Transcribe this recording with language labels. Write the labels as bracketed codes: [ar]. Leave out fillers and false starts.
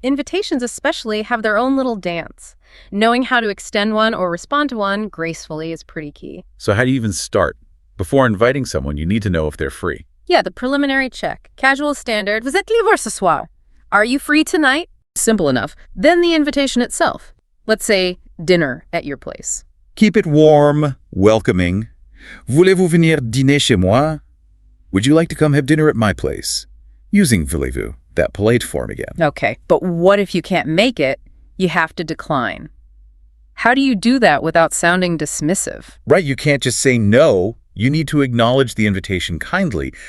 [en] Invitations especially have their own little dance. Knowing how to extend one or respond to one gracefully is pretty key. So how do you even start? Before inviting someone, you need to know if they're free. Yeah, the preliminary check. Casual standard. [fr] Vous êtes libre ce soir? [en] Are you free tonight? Simple enough. Then the invitation itself. Let's say dinner at your place. Keep it warm, welcoming. [fr] Voulez-vous venir dîner chez moi? [en] Would you like to come have dinner at my place? Using voulez-vous, that polite form again. Okay, but what if you can't make it? You have to decline. How do you do that without sounding dismissive? Right, you can't just say no. You need to acknowledge the invitation kindly.